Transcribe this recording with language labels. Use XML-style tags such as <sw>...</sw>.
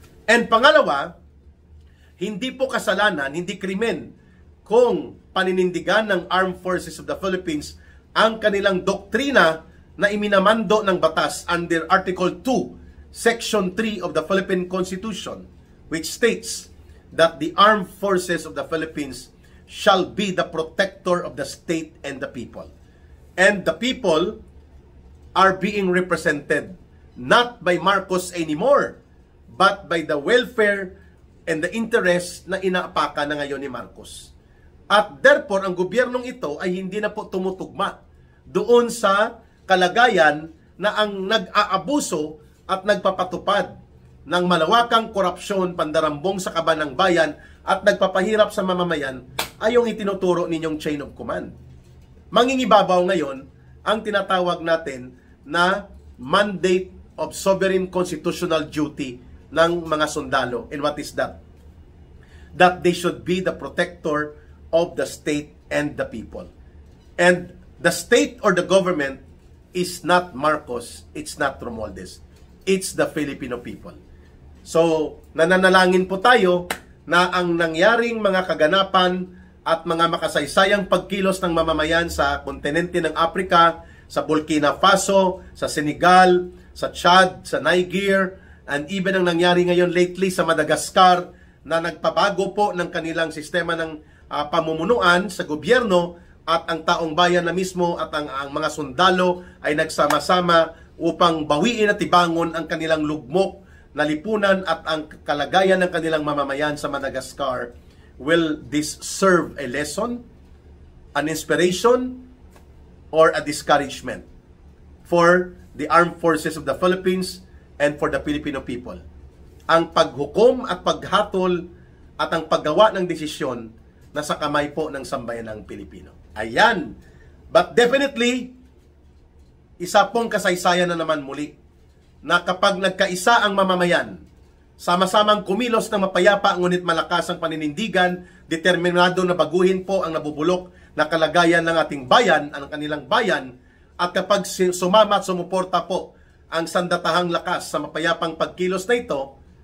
<en>And</en> <tl>pangalawa, hindi po kasalanan, hindi krimen kung paninindigan ng Armed Forces of the Philippines ang kanilang doktrina na iminamando ng batas</tl> <en>under Article 2, Section 3 of the Philippine Constitution, which states that the Armed Forces of the Philippines shall be the protector of the state and the people. And the people are being represented not by Marcos anymore, but by the welfare and the interest</en> <tl>na inaapakan na ngayon ni Marcos. At therefore, ang gobyernong ito ay hindi na po tumutugma doon sa kalagayan na ang nag-aabuso at nagpapatupad ng malawakang korupsyon, pandarambong sa kaban ng bayan at nagpapahirap sa mamamayan ay yung itinuturo ninyong chain of command. Mangingibabaw ngayon ang tinatawag natin na</tl> <en>mandate of sovereign constitutional duty</en> <tl>ng mga sundalo.</tl> <en>And what is that? That they should be the protector of the state and the people. And the state or the government is not Marcos, it's not Romualdez. It's the Filipino people.</en> <tl>So, nananalangin po tayo na ang nangyaring mga kaganapan at mga makasaysayang pagkilos ng mamamayan sa kontinente ng Africa, sa Burkina Faso, sa Senegal, sa Chad, sa Niger, and even ang nangyari ngayon lately sa Madagascar na nagpabago po ng kanilang sistema ng pamumunuan sa gobyerno at ang taong bayan na mismo at ang mga sundalo ay nagsama-sama upang bawiin at ibangon ang kanilang lugmok na lipunan at ang kalagayan ng kanilang mamamayan sa Madagascar.</tl> <en>Will this serve a lesson, an inspiration, or a discouragement for the armed forces of the Philippines and for the Filipino people?</en> <tl>Ang paghukom at paghatol at ang paggawa ng desisyon na sa kamay po ng sambayanang Pilipino. Ayan. But definitely, isa pong kasaysayan na naman muli na kapag nagkaisa ang mamamayan, sama-samang kumilos ng mapayapa ngunit malakas ang paninindigan, determinado na baguhin po ang nabubulok na kalagayan ng ating bayan, ang kanilang bayan, at kapag sumama at sumuporta po ang sandatahang lakas sa mapayapang pagkilos na ito,</tl>